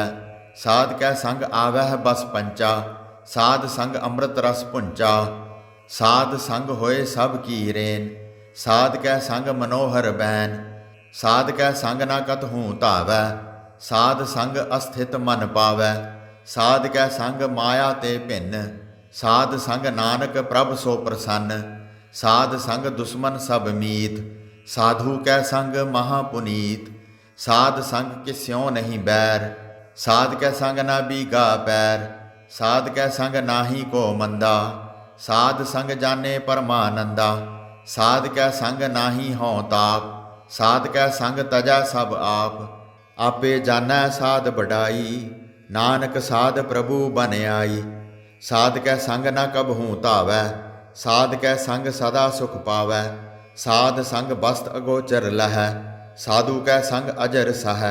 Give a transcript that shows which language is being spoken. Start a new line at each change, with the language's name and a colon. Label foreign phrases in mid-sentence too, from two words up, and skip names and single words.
Punjabi: ਸਾਧ ਕੈ ਸੰਗ ਆਵਹ ਬਸ ਪੰਚਾ, ਸਾਧ ਸੰਗ ਅੰਮ੍ਰਿਤ ਰਸ ਪੁੰਚਾ। ਸਾਧ ਸੰਗ ਹੋਏ ਸਬ ਕੀ ਰੇਨ, ਸਾਧ ਕੈ ਸੰਗ ਮਨੋਹਰ ਬੈਨ। ਸਾਧ ਕੈ ਸੰਗ ਨਾ ਕਤਹੂੰ ਧਾਵੈ, ਸਾਧ ਸੰਗ ਅਸਥਿਤ ਮਨ ਪਾਵੈ। ਸਾਧ ਕੈ ਸੰਗ ਮਾਇਆ ਤੇ ਭਿੰਨ, ਸਾਧ ਸੰਗ ਨਾਨਕ ਪ੍ਰਭ ਸੋ ਪ੍ਰਸੰਨ। ਸਾਧ ਸੰਗ ਦੁਸ਼ਮਨ ਸਬ ਮੀਤ, ਸਾਧੁ ਕੈ ਸੰਗ ਮਹਾਪੁਨੀਤ। ਸਾਧ ਸੰਗ ਕਿਸਿਓਂ ਨਹੀਂ ਬੈਰ, ਸਾਧ ਕੈ ਸੰਗ ਨਾ ਬੀਗਾ ਪੈਰ। ਸਾਧ ਕੈ ਸੰਗ ਨਾਹੀ ਕੋ ਮੰਦਾ, ਸਾਧ ਸੰਗ ਜਾਨੇ ਪਰਮਾਨੰਦਾ। ਸਾਧ ਕੈ ਸੰਗ ਨਾਹੀ ਹੋਂ ਤਾਪ, ਸਾਧ ਕੈ ਸੰਗ ਤਜੈ ਸਭ ਆਪ, ਆਪੇ ਜਾਣੈ ਸਾਧ ਬਡਾਈ, ਨਾਨਕ ਸਾਧ ਪ੍ਰਭੂ ਬਨ ਆਈ। ਸਾਧ ਕੈ ਸੰਗ ਨ ਕਬਹੂ ਧਾਵੈ, ਸਾਧ ਕੈ ਸੰਗ ਸਦਾ ਸੁਖ ਪਾਵੈ। ਸਾਧ ਸੰਗ ਬਸਤ ਅਗੋਚਰ ਲਹੈ, ਸਾਧੂ ਕੈ ਸੰਗ ਅਜਰ ਸਹੈ।